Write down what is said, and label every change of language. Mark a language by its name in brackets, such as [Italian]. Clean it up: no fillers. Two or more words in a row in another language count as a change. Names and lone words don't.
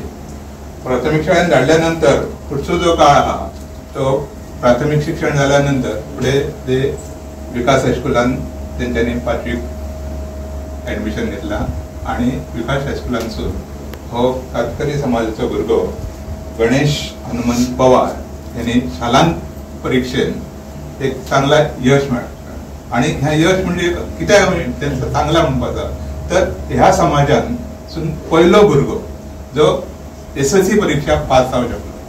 [Konkani] प्राथमिक शाळेत धाडल्यानंतर पुढचो जो काळ हा तो प्राथमिक शिक्षण झाल्यानंतर पुढे ते विकास हायस्कुलान त्यांच्यानी 5वीक ऍडमिशन घेतला आणि विकास हायस्कुलांसून हो कातकरी समाजाचो भुरगो गणेश हनुमंत पवार यांनी शालांत परीक्षेत एक चांगला यश मेळ्ळा. आणि ह्या यश म्हणजे कित्याक त्यांचा चांगला म्हणपाचा तर ह्या समाजान पयलो भुरगो जो SSC परीक्षा पास जावंक शकता.